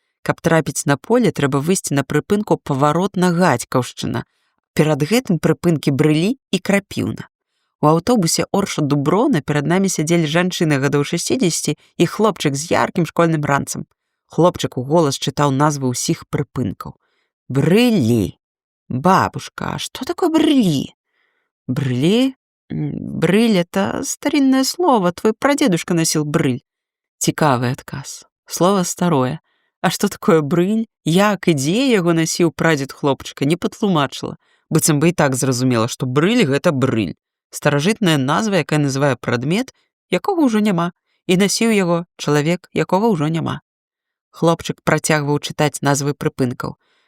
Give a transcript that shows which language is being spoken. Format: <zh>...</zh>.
<be>Каб трапіць на поле, трэба выйсці на прыпынку паваротна Гадзькаўшчына. Перад гэтым прыпынкі Брылі і Крапіўна. У аўтобусе Орша-Дуброна перад намі сядзелі жанчыны гадоў 60 і хлопчык з яркім школьным ранцам. Хлопчык у голас чытаў назвы ўсіх прыпынкаў. Брылі.</be> <ru>Бабушка, а что такое брыли? Брыли? Брыль — это старинное слово. Твой прадедушка носил брыль.</ru> <be>Цікавы адказ.</be> <ru>Слово старое. А что такое брыль?</ru> <be>Як і дзе яго насіў прадзед хлопчыка, не патлумачыла. Быццам бы і так зразумела, што брыль — гэта брыль. Старажытная назва, якая называе прадмет, якога ўжо няма. І насіў яго чалавек, якога ўжо няма. Хлопчык працягваў чытаць назвы прыпынкаў.</be>